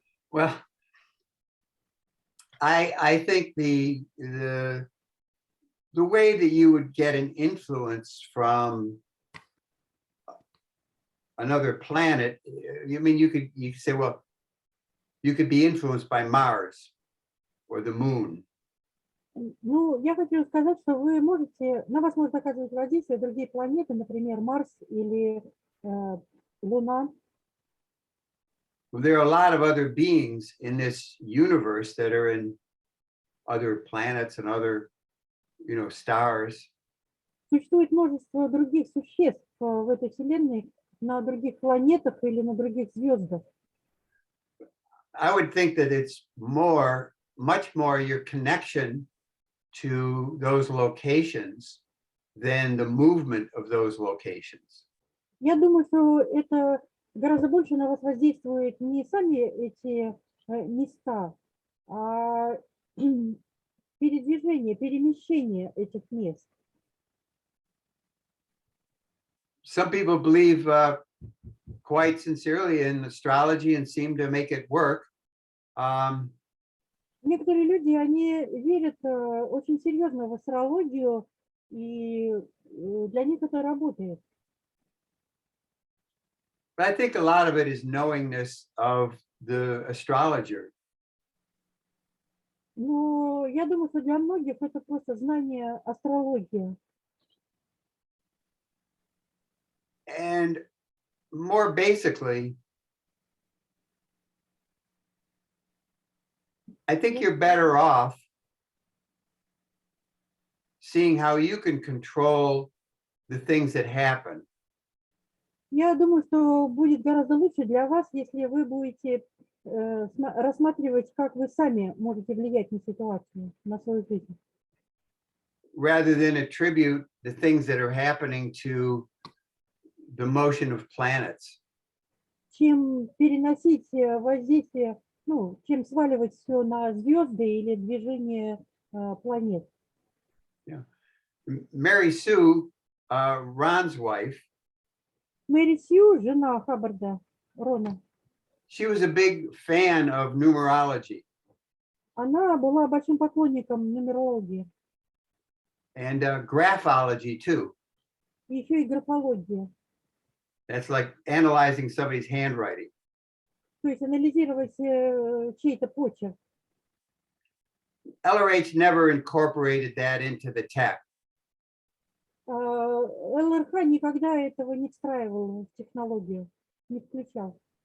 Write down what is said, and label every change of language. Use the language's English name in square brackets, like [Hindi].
[English] Well, I think the way that you would get an influence from another planet, you mean you could say, well, you could be influenced by Mars or the moon. [Russian] Ну, я хочу сказать, что вы можете, на вас может оказывать воздействие другие планеты, например, Марс или Луна. [English] There are a lot of other beings in this universe that are in other planets and other, stars. [Russian] Существует множество других существ в этой Вселенной на других планетах или на других звездах. [English] I would think that it's much more your connection to those locations than the movement of those locations. [Russian] Я думаю, что это гораздо больше на вас воздействует не сами эти места, а передвижение, перемещение этих мест. [English] Some people believe quite sincerely in astrology and seem to make it work. [Russian] Некоторые люди, они верят очень серьезно в астрологию, и для них это работает. [English] But I think a lot of it is knowingness of the astrologer. [Russian] Но я думаю, что для многих это просто знание астрологии. [English] And more basically, I think you're better off seeing how you can control the things that happen. [Russian] Я думаю, что будет гораздо лучше для вас, если вы будете рассматривать, как вы сами можете влиять на ситуацию, на свою жизнь. [English] Rather than attribute the things that are happening to the motion of planets. [Russian] Чем переносить воздействие, чем сваливать все на звезды или движение планет. [English] Yeah. Mary Sue, Ron's wife, [Russian] Мэри Сью, жена Хаббарда, Рона, [English] she was a big fan of numerology. [Russian] она была большим поклонником нумерологии. [English] And graphology too. [Russian] И еще и графология. [English] That's like analyzing somebody's handwriting. [Russian] То есть анализировать чей-то почерк. [English] LRH never incorporated that into the text. [Russian] ЛРХ никогда этого не встраивал в технологию, не включал.